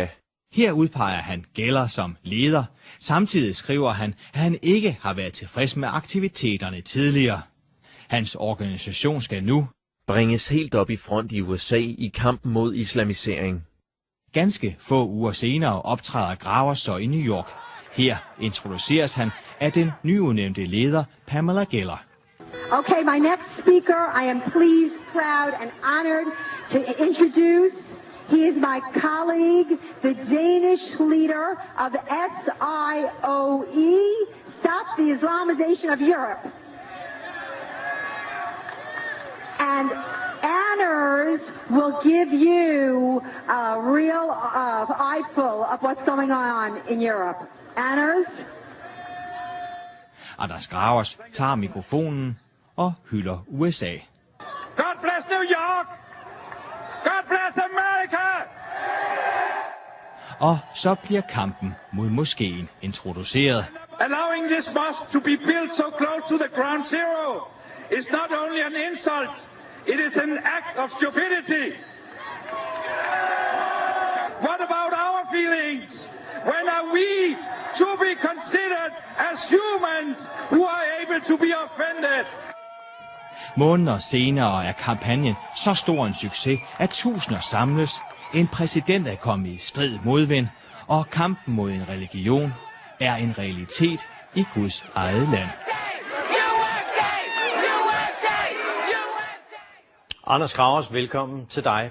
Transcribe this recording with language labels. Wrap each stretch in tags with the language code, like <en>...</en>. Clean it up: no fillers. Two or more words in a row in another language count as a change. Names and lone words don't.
<da>Her udpeger han Geller som leder. Samtidig skriver han, at han ikke har været tilfreds med aktiviteterne tidligere. Hans organisation skal nu bringes helt op i front i USA i kampen mod islamisering. Ganske få uger senere optræder Gravers så i New York. Her introduceres han af den nyudnævnte leder Pamela Geller.</da> <en>Okay, my next speaker, I am pleased, proud, and honored to introduce. He is my colleague, the Danish leader of SIOE, Stop the Islamization of Europe. And Anders will give you a real eyeful of what's going on in Europe. Anders?</en> <da>Anders Gravers tager mikrofonen og hylder USA.</da> <en>God bless New York! God bless America!</en> <da>Og så bliver kampen mod moskeen introduceret.</da> <en>Allowing this mosque to be built so close to the ground zero is not only an insult, it is an act of stupidity. What about our feelings? When are we to be considered as humans who are able to be offended?</en> <da>Måneder senere er kampagnen så stor en succes, at tusinder samles. En præsident er kommet i strid modvind, og kampen mod en religion er en realitet i Guds eget land. Anders Gravers, velkommen til dig.</da>